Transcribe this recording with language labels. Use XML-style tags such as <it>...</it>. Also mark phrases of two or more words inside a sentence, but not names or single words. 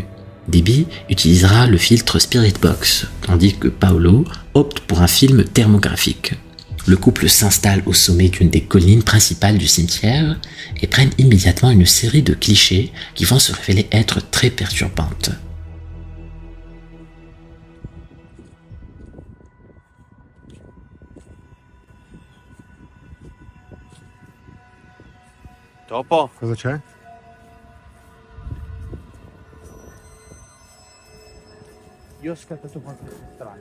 <fr>Debbie utilisera le filtre Spirit Box, tandis que Paolo opte pour un film thermographique. Le couple s'installe au sommet d'une des collines principales du cimetière et prennent immédiatement une série de clichés qui vont se révéler être très perturbantes.</fr> <it>Topo? Cosa c'è? Io ho scattato qualcosa di strano.</it>